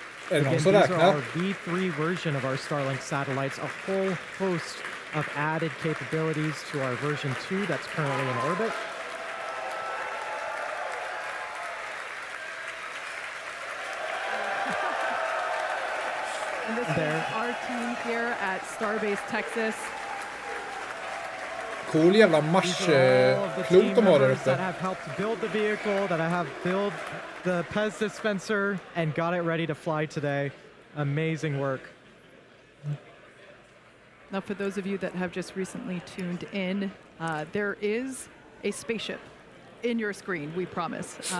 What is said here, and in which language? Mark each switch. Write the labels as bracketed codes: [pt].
[en] Again, these are our V3 version of our Starlink satellites, a whole host of added capabilities to our version 2 that's currently in orbit. And this is our team here at Starbase, Texas. [sv] Cool jävla Mars-klot de har där uppe. [en] That have helped build the vehicle, that have built the Pez dispenser and got it ready to fly today. Amazing work. Now, for those of you that have just recently tuned in, there is a spaceship in your screen, we promise.